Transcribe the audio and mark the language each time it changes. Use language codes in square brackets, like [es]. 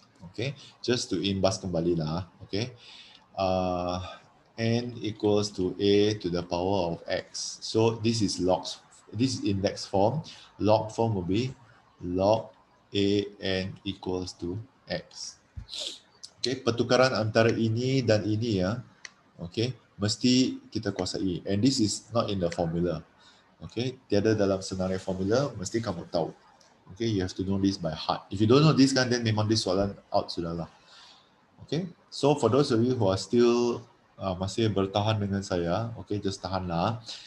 [en] Okay, just to [ms] imbas kembali lah. [en] Okay, n equals to a to the power of x. So this is logs. This is index form. Log form will be log a n equals to x. [ms] Okay, pertukaran antara ini dan ini ya. Okay, mesti kita kuasai. [en] And this is not in the formula. Okay, [ms] tiada dalam senarai formula, mesti kamu tahu. [en] Okay, you have to know this by heart. If you don't know this kan, then memang this soalan out sudahlah. Okay, so for those of you who are still [ms] masih bertahan dengan saya, [en] okay, just tahanlah.